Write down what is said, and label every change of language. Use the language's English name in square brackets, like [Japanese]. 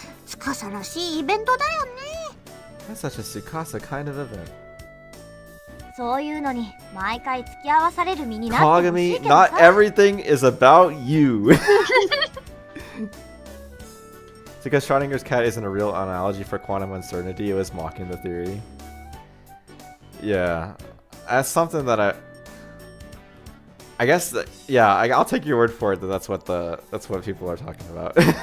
[Japanese] 司らしいイベントだよね。 [English] That's such a Tsukasa kind of event. [Japanese] そういうのに毎回付き合わされる身になってほしいけどさ。 [English] not everything is about you. Because Schrodinger's cat isn't a real analogy for quantum uncertainty, it was mocking the theory. Yeah, that's something that I guess that, yeah, I'll take your word for it that that's what people are talking about.